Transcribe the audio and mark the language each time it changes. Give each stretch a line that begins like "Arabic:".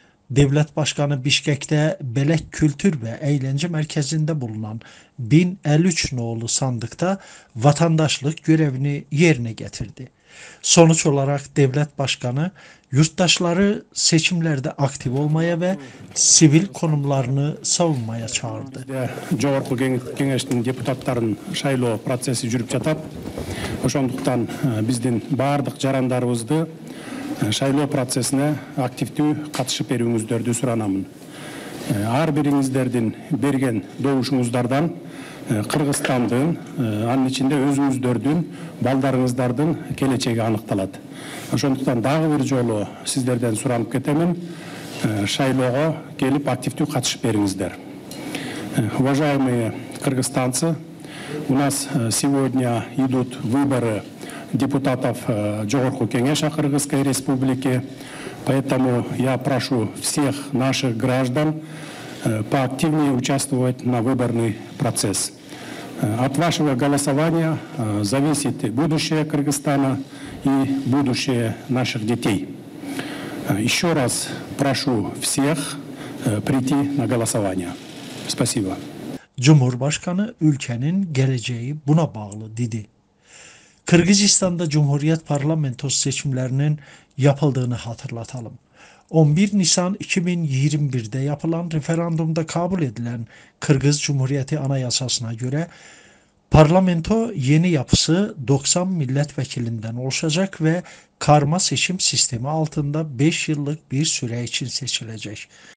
Turkish: Devlet Başkanı Bişkek'te Belek Kültür ve Eğlence Merkezi'nde bulunan 1053 nolu sandıkta vatandaşlık görevini yerine getirdi. Sonuç olarak devlet başkanı yurttaşları seçimlerde aktif olmaya ve sivil konumlarını savunmaya çağırdı.
Kyrgyz: Жогорку кеңештин депутаттарын шайлоо процесси жүрүп жатат. Ошондуктан биздин баардык жарандарыбызды шайлоо процессине активдүү катышып берүүңүздөрдү суранамын. Ар бириңиздердин берген добушуңуздардан Кыргызстандын, анын ичинде өзүңүздөрдүн, балдарыңыздардын келечеги аныкталат. Ошондуктан дагы бир жолу сиздерден суранып кетемин, шайлоого келип активдүү катышып бериңиздер.
Russian: Уважаемые кыргызстанцы, у нас сегодня идут выборы депутатов Жогорку Кеңеша Кыргызской Республики, поэтому я прошу всех наших граждан поактивнее участвовать на выборный процесс. От вашего голосования зависит будущее Кыргызстана и будущее наших детей. Еще раз прошу всех прийти на голосование. Спасибо.
Turkish: Cumhurbaşkanı ülkenin geleceği buna bağlı dedi. Kırgızistan'da Cumhuriyet Parlamentosu seçimlerinin yapıldığını hatırlatalım. 11 Nisan 2021'de yapılan referandumda kabul edilen Kırgız Cumhuriyeti Anayasası'na göre parlamento yeni yapısı 90 milletvekilinden oluşacak ve karma seçim sistemi altında 5 yıllık bir süre için seçilecek.